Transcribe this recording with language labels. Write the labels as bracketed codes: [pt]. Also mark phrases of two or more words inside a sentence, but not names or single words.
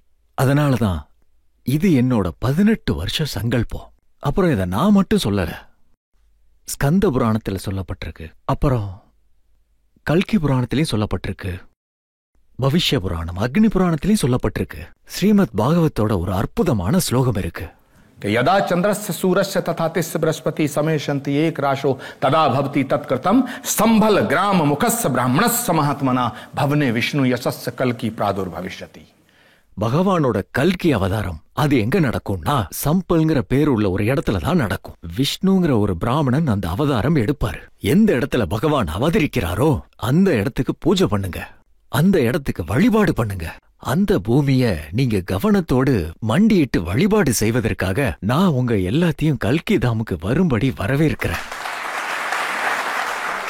[ta] அதனாலதான் இது என்னோட 18 வருஷ சங்கல்பம். அப்புறம் இதை நான் மட்டும் சொல்லல, ஸ்கந்த புராணத்துல சொல்லப்பட்டிருக்கு, அப்புறம் கல்கி புராணத்திலையும் சொல்லப்பட்டிருக்கு, பவிஷ்ய புராணம் அக்னி புராணத்திலையும் சொல்லப்பட்டிருக்கு. ஸ்ரீமத் பாகவத்தோட ஒரு அற்புதமான ஸ்லோகம் இருக்கு. [sa] यदा चंद्रस्य सूरस्य तथा तिस्य बृहस्पति समेशन्ति एक राशो तदा भवति तत्कृतं संभल ग्राम मुखस्य ब्राह्मणस्य महात्मना भवने विष्णु यशस्य कल्कि प्रादुर्भविष्यति. [ta] பகவானோட கல்கி அவதாரம் அது எங்க நடக்கும்னா சம்பல்ங்கிற பேர் உள்ள ஒரு இடத்துல தான் நடக்கும். விஷ்ணுங்கிற ஒரு பிராமணன் அந்த அவதாரம் எடுப்பாரு. எந்த இடத்துல பகவான் அவதரிக்கிறாரோ அந்த இடத்துக்கு பூஜை பண்ணுங்க, அந்த இடத்துக்கு வழிபாடு பண்ணுங்க. அந்த பூமிய நீங்க கவனத்தோடு மண்டியிட்டு வழிபாடு செய்வதற்காக நான் உங்க எல்லாத்தையும் கல்கி தாமுக்கு வரும்படி வரவேற்கிறேன்.